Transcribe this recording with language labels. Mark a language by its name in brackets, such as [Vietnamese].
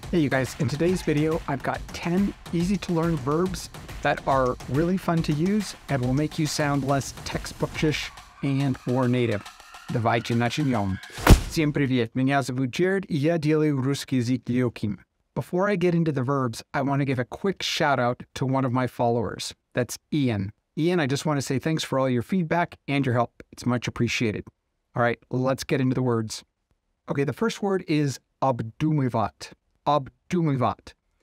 [English] Hey you guys, in today's video, I've got 10 easy to learn verbs that are really fun to use and will make you sound less textbookish and more native. [Russian] Давайте начнем. Всем привет, меня зовут Jared, и я делаю русский язык легким. [English] Before I get into the verbs, I want to give a quick shout out to one of my followers. That's Ian. Ian, I just want to say thanks for all your feedback and your help. It's much appreciated. All right, let's get into the words. Okay, the first word is обду мывать. [Russian] Обду мывать.